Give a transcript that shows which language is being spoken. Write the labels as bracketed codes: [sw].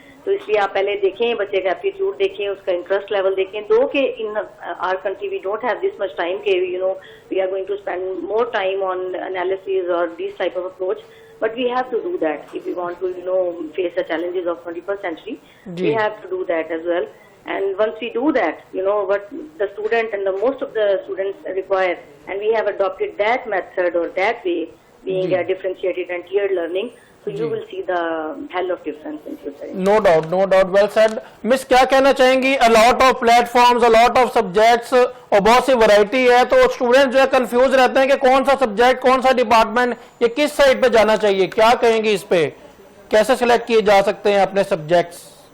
[ur] تو اس لیے آپ پہلے دیکھیں بچے کا ایپٹیٹیوڈ دیکھیں, اس کا انٹرسٹ لیول دیکھیں. [en] Though کہ in our country we don't have this much time کہ we are going to spend more time on analysis اور this type of approach, but we have to do that if we want to face the challenges of 21st century. We have to do that as well. And once we do that, what the student and the most of the students require, and we have adopted that method or that way, being a differentiated and tiered learning, so you will see the hell of difference in future. No doubt, no doubt. Well said. [ur] Miss کیا کہنا چاہیں گی؟ [en] a lot of platforms, a lot of subjects [ur] اور بہت سی variety ہے, تو student جو ہے کنفیوز رہتے ہیں کہ کون سا سبجیکٹ, کون سا ڈپارٹمنٹ, یہ کس سائڈ پہ جانا چاہیے. کیا کہیں گی اس پہ؟ کیسے سلیکٹ کیے جا سکتے ہیں اپنے سبجیکٹس؟